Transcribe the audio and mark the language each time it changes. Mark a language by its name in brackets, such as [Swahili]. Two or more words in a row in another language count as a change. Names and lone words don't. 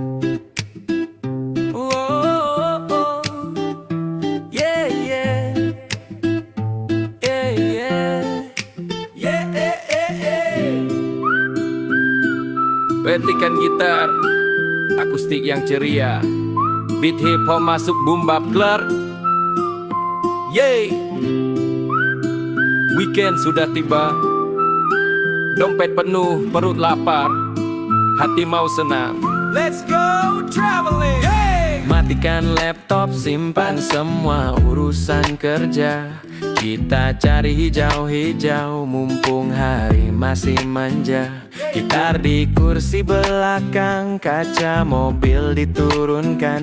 [English] Oh, oh, yeah, yeah, yeah, yeah, yeah, [Indonesian] petikan gitar, akustik yang ceria, [English] beat hip hop [Indonesian] masuk [English] boom bap [Indonesian] klar. Yeay, weekend sudah tiba, dompet penuh, perut lapar, hati mau senam. [English] Let's go traveling. Hey! [Indonesian] Matikan laptop, simpan semua urusan kerja. Kita cari hijau-hijau, mumpung hari masih manja. Gitar di kursi belakang, kaca mobil diturunkan.